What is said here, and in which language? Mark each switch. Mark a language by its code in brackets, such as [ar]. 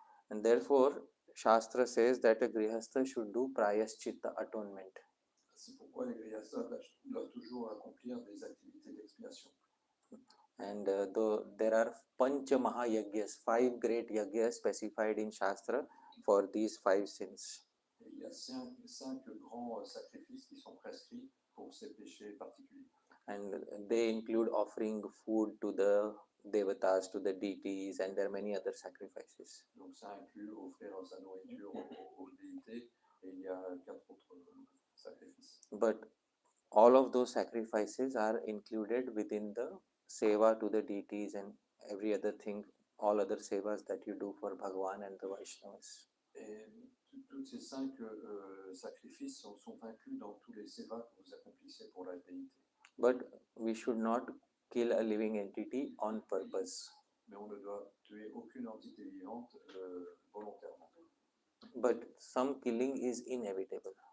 [en] And therefore, Shastra says that a grihastha should do prayaschitta, atonement. [fr] C'est pourquoi les grihasthas doivent toujours accomplir des activités d'expiation. [en] And there are Pancha Mahayagyas, 5 great yagyas specified in Shastra for these 5 sins. [fr] Et il y a 5 grands sacrifices qui sont prescrits pour ces péchés particuliers. [en] And they include offering food to the devatas, to the deities, and there are many other sacrifices. [fr] Donc ça inclut offrir sa nourriture aux déités, et il y a 4 autres sacrifices. [en] But all of those sacrifices are included within the seva to the deities and every other thing, all other sevas that you do for Bhagavan and the Vaishnavas. [fr] Et tous ces 5 sacrifices sont inclus dans tous les sévas que vous accomplissez pour la déité. [en] But we should not kill a living entity on purpose. [fr] Mais on ne doit tuer aucune entité vivante volontairement. [en] But some killing is inevitable.